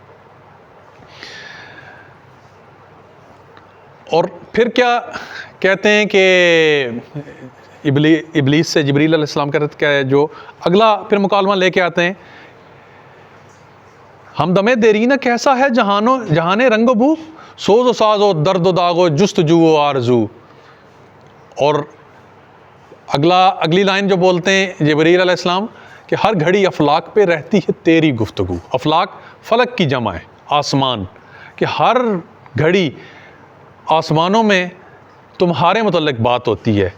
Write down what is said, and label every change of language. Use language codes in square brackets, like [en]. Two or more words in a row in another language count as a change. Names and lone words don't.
[ur] اور پھر کیا کہتے ہیں کہ ابلیس سے جبریل علیہ السلام کہتے ہیں، جو اگلا پھر مکالمہ لے کے آتے ہیں، ہمدم دیرینہ کیسا ہے جہان رنگ و بو، سوز و ساز و درد و داغ و جستجو و آرزو۔ اور اگلی لائن جو بولتے ہیں جبریل علیہ السلام کہ ہر گھڑی افلاک پہ رہتی ہے تیری گفتگو۔ افلاک فلک کی جمع ہے، آسمان، کہ ہر گھڑی آسمانوں میں تمہارے متعلق بات ہوتی ہے۔